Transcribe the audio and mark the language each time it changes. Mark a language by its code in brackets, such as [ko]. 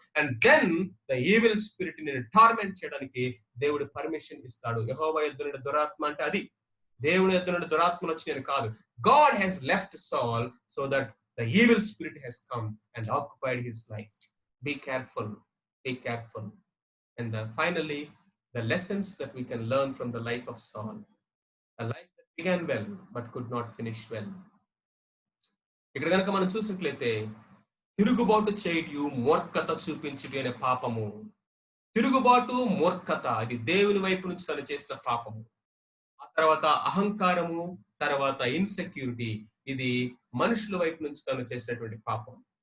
[en] and then the evil spirit ని torment [te] చేయడానికి దేవుడు [en] Permission ఇస్తాడు. [te] యెహోవా యొద్ద నుండి దురాత్మ అంటే అది. దేవుని యొద్ద నుండి దురాత్మలు వచ్చినవి కాదు. [en] God he's left Saul so that the evil spirit has come and occupied his life. Be careful. Be careful. And finally, the lessons that we can learn from the life of Saul. A life that began well but could not finish well. [te] ఇక్కడ కనుక మనం చూసినట్లయితే తిరుగుబాటు చేయుటయు మూర్ఖత చూపించుట అనే పాపము. తిరుగుబాటు మూర్ఖత, అది దేవుని వైపు నుంచి తను చేసిన పాపము. ఆ తర్వాత అహంకారము, తర్వాత ఇన్సెక్యూరిటీ, ఇది మనుషుల వైపు నుంచి తను చేసినటువంటి పాపం.